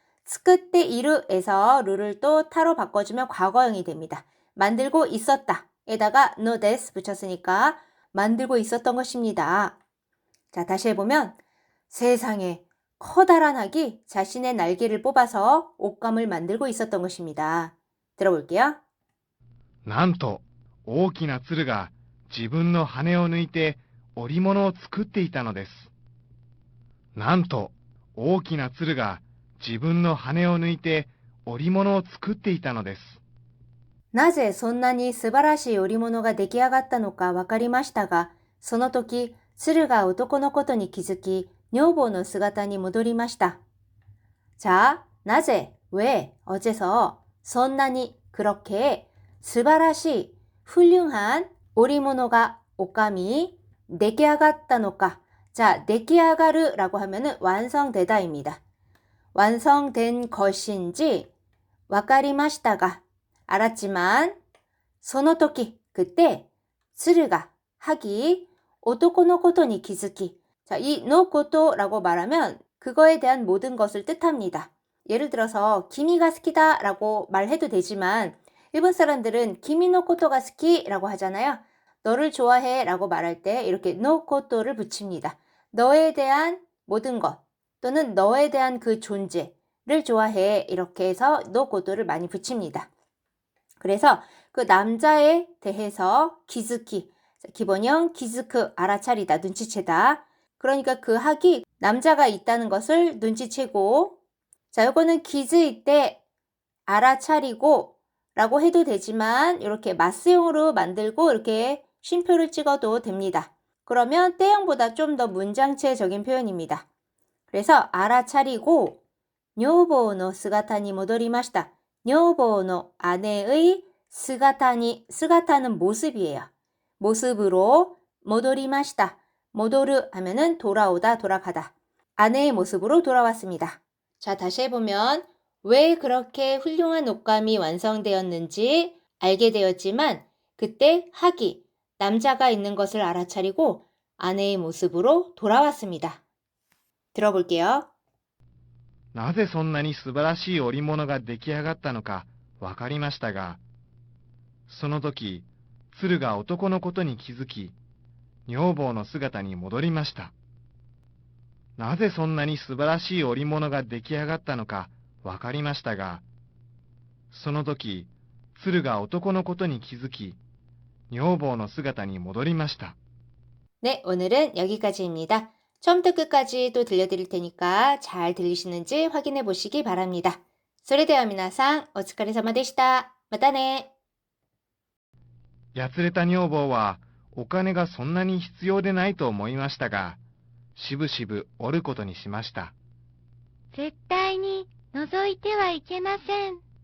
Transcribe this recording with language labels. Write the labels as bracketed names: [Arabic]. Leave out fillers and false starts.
[Korean] 스쿠tte 이루에서 루를 또 타로 바꿔주면 과거형이 됩니다. 만들고 있었다 에다가 노 데스 붙였으니까 만들고 있었던 것입니다. 자, 다시 해보면 세상에 커다란 학이 자신의 날개를 뽑아서 옷감을 만들고 있었던 것입니다. 들어볼게요. [Japanese] なんと大きな鶴が自分の羽を抜いて織物を作っていたのです。なんと大きな鶴が自分の羽を抜いて織物を作っていたのです。なぜそんなに素晴らしい織物が出来上がったのかわかりましたが、その時、鶴が男のことに気づき、女房の姿に戻りました. [Korean] 자, [Japanese] なぜ, [Korean] 왜, 어째서, [Japanese] そんなに, [Korean] 그렇게, [Japanese] 素晴らしい, [Korean] 훌륭한 오리모노가 옷감이 [Japanese] 出来上がったのか. [Korean] 자, [Japanese] 出来上がる [Korean] 라고 하면은 완성되다입니다. 완성된 것인지 [Japanese] わかりましたが [Korean] 알았지만, [Japanese] その時, [Korean] 그때, [Japanese] 鶴が, [Korean] 학이, [Japanese] 男のことに気づき. [Korean] 자, 이のこと 라고 말하면 그거에 대한 모든 것을 뜻합니다. 예를 들어서, [Japanese] 君が 好きだ [Korean] 라고 말해도 되지만, 일본 사람들은 [Japanese] 君のことが好き [Korean] 라고 하잖아요. 너를 좋아해 라고 말할 때 이렇게のこと를 붙입니다. 너에 대한 모든 것 또는 너에 대한 그 존재를 좋아해 이렇게 해서のこと를 많이 붙입니다. 그래서 그 남자에 대해서 기즈키, 기본형 기즈크 알아차리다, 눈치채다. 그러니까 그 학이 남자가 있다는 것을 눈치채고, 자, 요거는 기즈일 때 알아차리고 라고 해도 되지만 이렇게 마스형으로 만들고 이렇게 쉼표를 찍어도 됩니다. 그러면 때형보다 좀 더 문장체적인 표현입니다. 그래서 알아차리고 [Japanese] 女房の姿に戻りました. 女房の [Korean] 아내의 [Japanese] 姿 [Korean] 는 모습이에요. 모습으로 [Japanese] 戻りました. 戻る [Korean] 하면은 돌아오다, 돌아가다. 아내의 모습으로 돌아왔습니다. 자, 다시 해보면 왜 그렇게 훌륭한 옷감이 완성되었는지 알게 되었지만 그때 학이 남자가 있는 것을 알아차리고 아내의 모습으로 돌아왔습니다. 들어볼게요. [Japanese] なぜそんなに素晴らしい織物が出来上がったのかわかりましたが、その時、鶴が男のことに気づき、女房の姿に戻りました。なぜそんなに素晴らしい織物が出来上がったのかわかりましたが、その時、鶴が男のことに気づき、女房の姿に戻りました。 [Korean] 네, 오늘은 여기까지입니다. 처음부터 끝까지 또 들려드릴 테니까 잘 들리시는지 확인해 보시기 바랍니다. [Japanese] それでは皆さん、お疲れ様でした。またね。やつれた女房はお金がそんなに必要でないと思いましたが、しぶしぶ折ることにしました。絶対に覗いてはいけません。